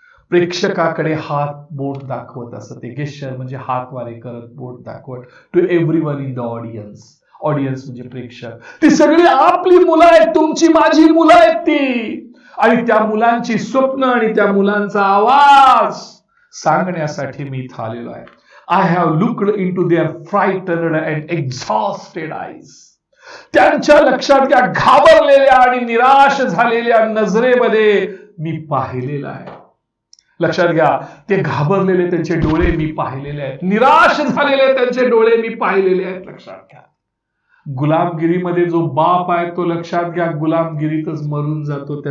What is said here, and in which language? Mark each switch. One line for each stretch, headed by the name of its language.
Marathi: प्रेक्षकाकडे हात बोट दाखवत असत. ते गेस्चर म्हणजे हातवारे करत, बोट दाखवत.
English: To everyone in the audience.
Marathi: Audience म्हणजे प्रेक्षक. ती सगळी आपली मुलं आहेत, तुमची माझी मुलं आहेत ती. आणि त्या मुलांची स्वप्न आणि त्या मुलांचा आवाज सांगण्यासाठी मी इथं आलेलो आहे.
English: I have looked into their frightened and exhausted eyes.
Marathi: त्यांच्या लक्षात घ्या, घाबरलेल्या आणि निराश झालेल्या नजरेमध्ये मी पाहिलेलं आहे. लक्षात घ्या, ते घाबरलेले त्यांचे डोळे मी पाहिलेले आहेत. निराश झालेले त्यांचे डोळे मी पाहिलेले आहेत. लक्षात घ्या, गुलामगिरीमध्ये जो बाप आहे तो लक्षात घ्या गुलामगिरीतच मरून जातो.